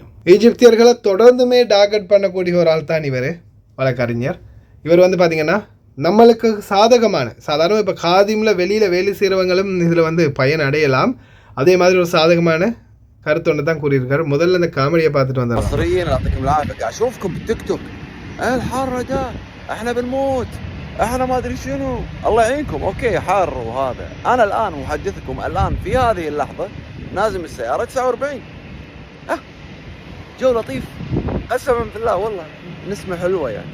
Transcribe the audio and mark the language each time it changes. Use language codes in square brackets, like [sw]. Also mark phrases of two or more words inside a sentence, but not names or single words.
[ta] ஈஜிப்தியர்களை தொடர்ந்துமே டார்கெட் பண்ணக்கூடிய ஒரு ஆள் தான் இவர், வழக்கறிஞர். இவர் வந்து பார்த்திங்கன்னா நம்மளுக்கு சாதகமான சாதாரணமாக இப்போ காதிமில் வெளியில் வேலை செய்கிறவங்களும் இதில் வந்து பயன் அடையலாம். அதே மாதிரி ஒரு சாதகமான கருத்து ஒன்று தான் கூறியிருக்காரு. முதல்ல இந்த காமெடியை பார்த்துட்டு வந்தார். [ar] احنا ما ادري شنو الله يعينكم اوكي حار وهذا انا الان محدثكم الان في هذه اللحظه نازل من السياره 49 جو لطيف قسما بالله والله نسمه حلوه يعني.